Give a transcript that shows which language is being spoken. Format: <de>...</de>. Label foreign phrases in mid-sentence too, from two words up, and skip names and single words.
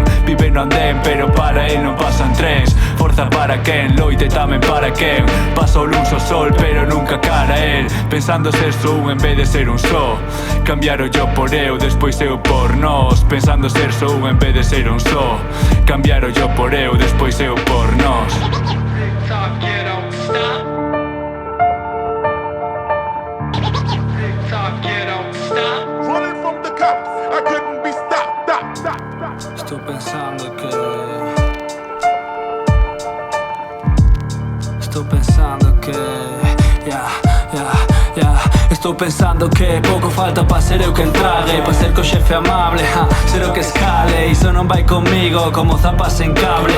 <gl>Vive no andén pero para el non pasan trens. Forza para quen, loite tamén para quen. Pasa o luz ao sol pero nunca cara el. Pensando ser só un en vez de ser un só. Cambiar o yo por eu, despois eu por nós. Pensando ser só un en vez de ser un só. Cambiar o yo por eu, despois eu por nós.</gl> <en>Running from the cops, I couldn't be stopped.</en> <gl>Estou pensando que... Estou pensando que pouco falta pa ser eu quen trague. Pa ser co xefe amable, ser o que escale. Iso non vai comigo como zapas en cables.</gl>